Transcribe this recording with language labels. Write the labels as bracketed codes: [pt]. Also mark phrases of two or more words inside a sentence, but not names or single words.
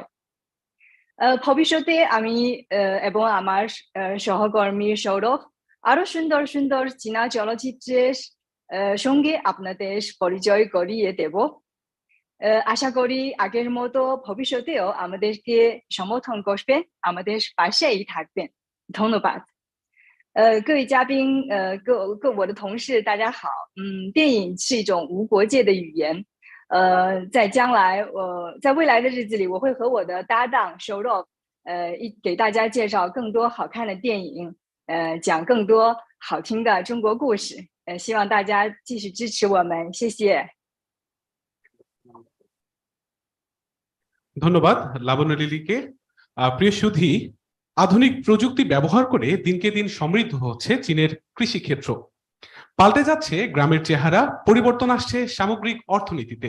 [bn] ভবিষ্যতে আমি এবং আমার সহকর্মী সৌরভ আরো সুন্দর সুন্দর চীনা চলচ্চিত্রের সঙ্গে আপনাদের পরিচয় করিয়ে দেব। আশা করি আগের মতো ভবিষ্যতেও আমাদেরকে সমর্থন করবেন, আমাদের পাশেই থাকবেন। ধন্যবাদ。 [zh] 各位嘉宾，我的同事，大家好。电影是一种无国界的语言。在将来，在未来的日子里，我会和我的搭档 Shoro，给大家介绍更多好看的电影，讲更多好听的中国故事。希望大家继续支持我们，谢谢。 [bn] ধন্যবাদ লাবণ্য লিলিকে। প্রিয় সুধী, আধুনিক প্রযুক্তি ব্যবহার করে দিনকে দিন সমৃদ্ধ হচ্ছে চীনের কৃষিক্ষেত্র। পাল্টে যাচ্ছে গ্রামের চেহারা, পরিবর্তন আসছে সামগ্রিক অর্থনীতিতে।